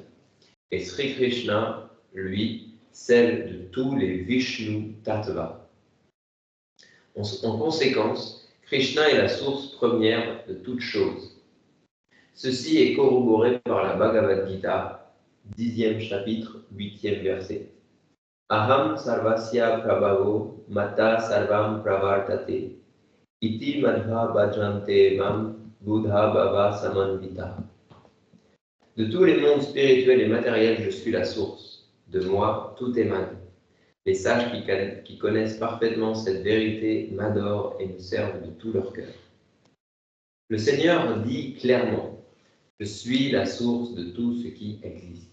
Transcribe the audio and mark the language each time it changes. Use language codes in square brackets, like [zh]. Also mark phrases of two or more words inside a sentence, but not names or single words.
[fr] Et Sri Krishna, lui, celle de tous les [sa] विष्णु तत्त्व. [fr] En conséquence, Krishna est la source première de toute chose. Ceci est corroboré par la Bhagavad Gita, 10e chapitre, 8e verset. [sa] अहं सर्वस्य प्रभवो मत्तः सर्वं प्रवर्तते इति मत्वा भजन्ते मां बुधा भाव समन्विताः. [fr] De tous les mondes spirituels et matériels, je suis la source. De moi, tout émane. Les sages qui connaissent parfaitement cette vérité m'adorent et me servent de tout leur cœur. Le Seigneur dit clairement, je suis la source de tout ce qui existe.